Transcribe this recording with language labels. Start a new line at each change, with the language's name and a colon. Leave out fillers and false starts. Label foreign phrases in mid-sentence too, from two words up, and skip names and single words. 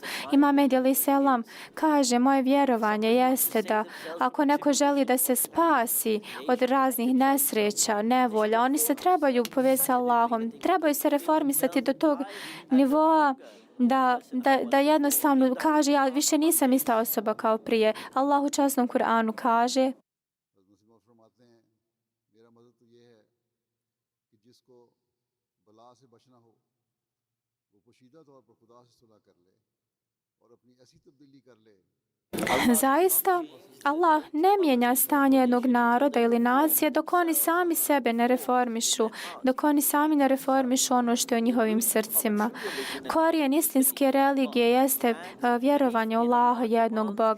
Bosnian: Imam Mehdi
Arabic: عليه السلام
Bosnian: kaže, moje vjerovanje jeste da ako neko želi da se spasi od raznih nesreća, nevolja, oni se trebaju povezati sa Allahom, trebaju se reformisati do tog nivoa da jednostavno kaže, ja više nisam ista osoba kao prije. Allah u časnom Kur'anu kaže,
Urdu: سے بچنا ہو وہ پوشیدہ طور پر خدا سے صلح کر لے اور اپنی ایسی تبدیلی کر لے.
Bosnian: Zaista, Allah ne mijenja stanje jednog naroda ili nacije dok oni sami sebe ne reformišu, dok oni sami ne reformišu ono što je u njihovim srcima. Korijen istinske religije jeste vjerovanje u Allaha, jednog Boga.